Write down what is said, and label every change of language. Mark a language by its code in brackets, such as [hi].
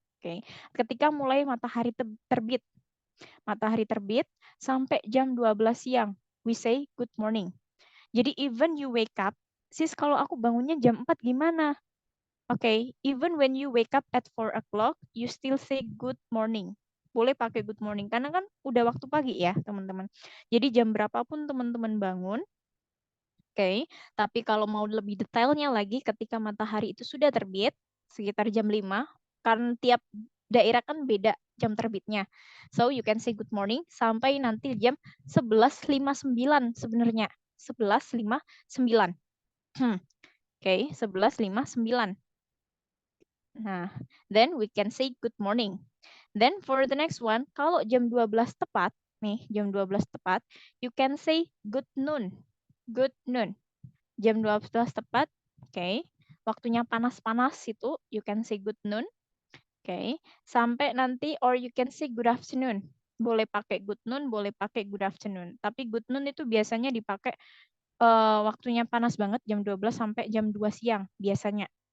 [id] Okay, ketika mulai matahari terbit. Matahari terbit sampai jam 12 siang, [en] we say good morning. [id] Jadi [en] even you wake up, [id] sis kalau aku bangunnya jam 4 gimana? [en] Okay, even when you wake up at 4 o'clock, you still say good morning. [id] Boleh pakai good morning, karena kan udah waktu pagi ya, teman-teman. Jadi jam berapapun teman-teman bangun, okay, tapi kalau mau lebih detailnya lagi, ketika matahari itu sudah terbit, sekitar jam 5, karena tiap daerah kan beda jam terbitnya. [en] So, you can say good morning [id] sampai nanti jam 11.59 sebenarnya. [en] 11.59. Okay, 11.59. Nah, then we can say good morning. Then for the next one, [id] kalau jam 12 tepat, nih jam 12 tepat, [en] you can say good noon. Good noon. [id] Jam 12 tepat, okay. Waktunya panas-panas itu, [en] you can say good noon. [id] Okay. Sampai nanti, [en] or you can say good afternoon. [id] Boleh pakai good noon, boleh pakai good afternoon. Tapi good noon itu biasanya dipakai waktunya panas banget, jam 12 sampai jam 2 siang biasanya.